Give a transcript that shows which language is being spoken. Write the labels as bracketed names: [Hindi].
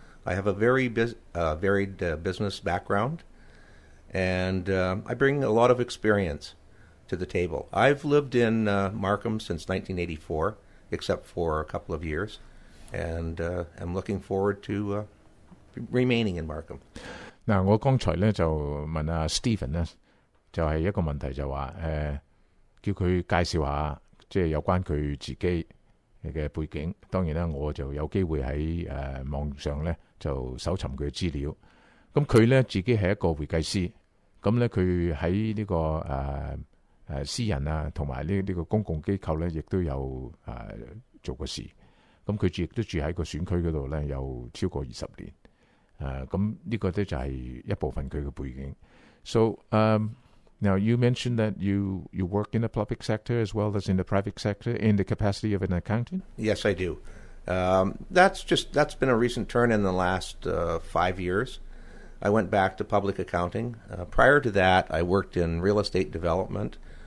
[English] I have a very varied business background, and I bring a lot of experience to the table. I've lived in Markham since 1984, except for a couple of years. And I'm looking forward to remaining in Markham. [Cantonese] 我剛才咧就問阿 Stephen 咧，就係一個問題就話叫佢介紹下即係有關佢自己嘅背景。當然啦，我就有機會喺網上咧就搜尋佢嘅資料。咁佢咧自己係一個會計師，咁咧佢喺呢個私人啊同埋呢個公共機構咧，亦都有做過事。咁佢亦都住喺個選區嗰度咧，有超過20年。咁呢個咧就係一部分佢嘅背景。 [English] So now you mentioned that you work in the public sector as well as in the private sector in the capacity of an accountant? Yes, I do. That's been a recent turn in the last 5 years. I went back to public accounting. Prior to that, I worked in real estate development.